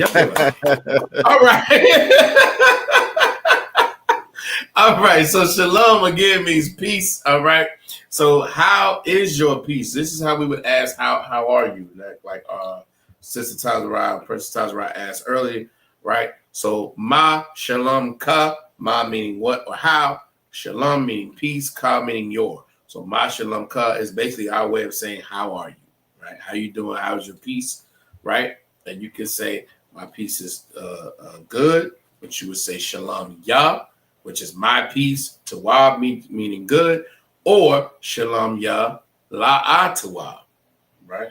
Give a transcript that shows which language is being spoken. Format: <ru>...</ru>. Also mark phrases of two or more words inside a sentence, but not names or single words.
<en>Y'all all right. All right. So shalom again means peace. All right. So how is your peace? This is how we would ask, how are you? Like Sister Tazarah, Princess Tazarah asked earlier, right? So</en> <he>מה שלומך,</he> <en>ma meaning what or how, shalom meaning peace, ka meaning your. So</en> <he>מה שלומך</he> <en>is basically our way of saying how are you, right? How you doing? How's your peace, right? And you can say my peace is good, but you would say</en> <he>שלום יה,</he> <en>which is my peace, tawab meaning good, or</en> <he>שלום יה לה טוב,</he> <en>right?</en>